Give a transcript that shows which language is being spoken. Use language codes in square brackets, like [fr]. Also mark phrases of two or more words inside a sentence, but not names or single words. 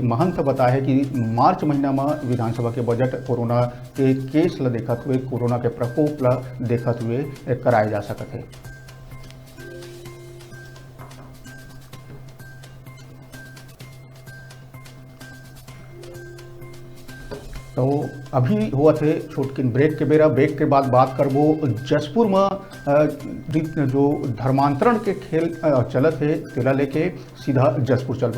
[hne] महंत बताया है कि मार्च महीना में विधानसभा के बजट कोरोना के केस ला देखते हुए कोरोना के प्रकोप ला देखते हुए कराए जा सकते हैं। तो अभी हुआ थे छोटकिन ब्रेक के बेरा। ब्रेक के बाद बात करबो जसपुर में जो धर्मांतरण के खेल चलत है तेला लेके सीधा जसपुर चलबो।